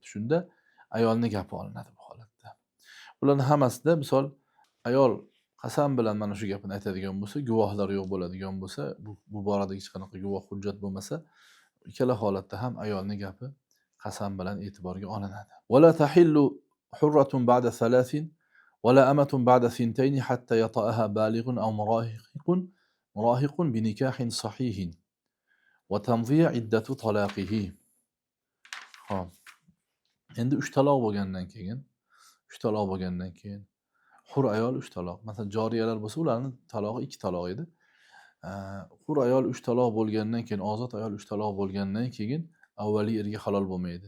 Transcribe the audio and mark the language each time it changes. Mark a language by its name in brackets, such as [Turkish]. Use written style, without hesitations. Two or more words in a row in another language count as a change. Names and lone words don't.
[Uzbek] Shunda ayolning gapi olinadi bu holatda. Ularning hammasida misol ayol qasam bilan mana shu gapni aytadigan bo'lsa, guvohlar yo'q bo'ladigan bo'lsa, bu borada hech qanaqa guvoh hujjat bo'lmasa, ikkala holatda ham ayolning gapi qasam bilan e'tiborga olinadi. [Arabic] ولا تحل حرة بعد 3 ولا أمة بعد 2 حتى يطأها بالغ أو مراهق بنكاح صحيح وتمضي عدة طلاقه. [Uzbek] Xo'p. Endi 3 taloq bo'lgandan keyin hur ayol 3 taloq. Masalan, joriyalar bo'lsa, ularning talog'i 2 taloq edi. Hur ayol 3 taloq bo'lgandan keyin, ozod ayol 3 taloq bo'lgandan keyin avvaliy erga halol bo'lmaydi.